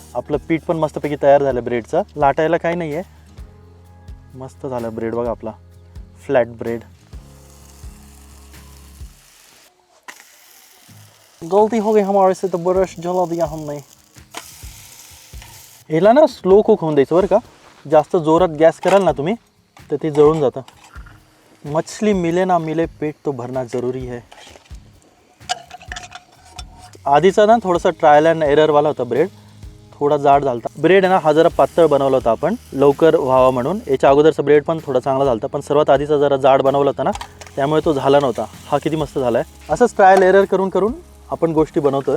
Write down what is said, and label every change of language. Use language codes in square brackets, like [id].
[mr] आपलं पीठ पण मस्तपैकी तयार झालं ब्रेडचं. लाटायला काही नाही आहे, मस्त झालं ब्रेड बघा आपला, फ्लॅट ब्रेड. [hi] गलती हो गई हमारे से, तो ब्रश जला दिया हमने. [mr] याला ना स्लो कुक होऊन द्यायचं बरं का. जास्त जोरात गॅस कराल ना तुम्ही तर ते जळून जातं. [hi] मछली मिले ना मिले पेट तो भरना जरूरी है. [mr] आधीचा ना थोडासा ट्रायल अँड एररवाला होता ब्रेड, थोडा जाड झालता. ब्रेड आहे ना हा जरा पातळ बनवला होता आपण लवकर व्हावा म्हणून. याच्या अगोदरचा ब्रेड पण थोडा चांगला झालता, पण सर्वात आधीचा जरा जाड बनवला होता ना, त्यामुळे तो झाला नव्हता. हा किती मस्त झाला आहे. असंच ट्रायल एरर करून करून आपण गोष्टी बनवतोय.